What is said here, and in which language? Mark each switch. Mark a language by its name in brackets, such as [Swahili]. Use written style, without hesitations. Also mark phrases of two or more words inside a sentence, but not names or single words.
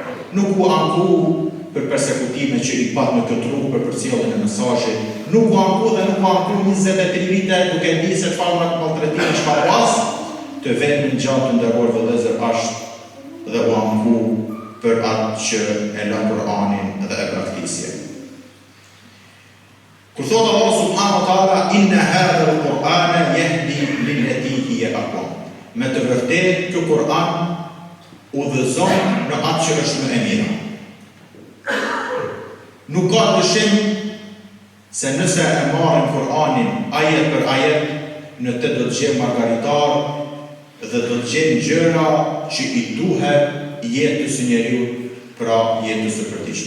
[Albanian] Nuk u anku për persekutime që I pat në këtë rrugë për përcjelljen e mesazhit, nuk u anku dhe nuk u anku 23 vite duke ditë se çfarë maltretimi çka pas, të vetëm gjatë të nderuar vëllezër është dhe u anku për atë që e la Kur'anin dhe e praktisi. Kur thotë [Arabic] Allah سبحانه وتعالى إن هذا القرآن يهدي للتي هي أقوم. [Albanian] Me të vërtetë, ky Kur'an udhëzon në atë që është më e mira. Nuk ka dyshim se nëse e marrim Kur'anin ajet për ajet, në të do të gjejmë margaritar dhe do të gjejmë gjëra që I duhet jetës së njeriu, pra jetës së përditshme.